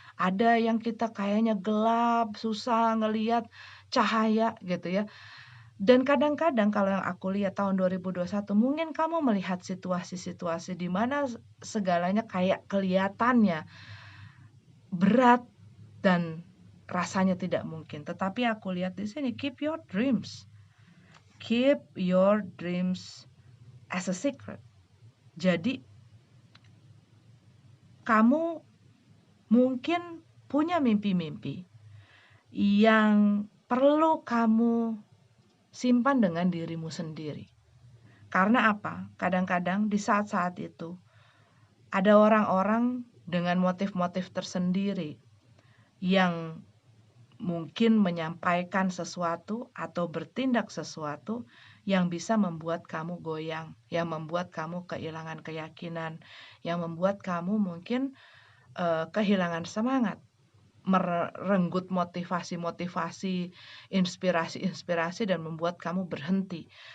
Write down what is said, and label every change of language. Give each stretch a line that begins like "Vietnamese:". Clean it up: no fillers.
Indonesian: Ada yang kita kayaknya gelap, susah ngelihat cahaya gitu ya. Dan kadang-kadang kalau yang aku lihat tahun 2021 mungkin kamu melihat situasi-situasi di mana segalanya kayak kelihatannya berat dan rasanya tidak mungkin. Tetapi aku lihat di sini,
English: keep your dreams. Keep your dreams as a secret.
Indonesian: Jadi kamu mungkin punya mimpi-mimpi yang perlu kamu simpan dengan dirimu sendiri. Karena apa? Kadang-kadang di saat-saat itu ada orang-orang dengan motif-motif tersendiri yang mungkin menyampaikan sesuatu atau bertindak sesuatu yang bisa membuat kamu goyang, yang membuat kamu kehilangan keyakinan, yang membuat kamu mungkin kehilangan semangat, merenggut motivasi-motivasi, inspirasi-inspirasi dan membuat kamu berhenti.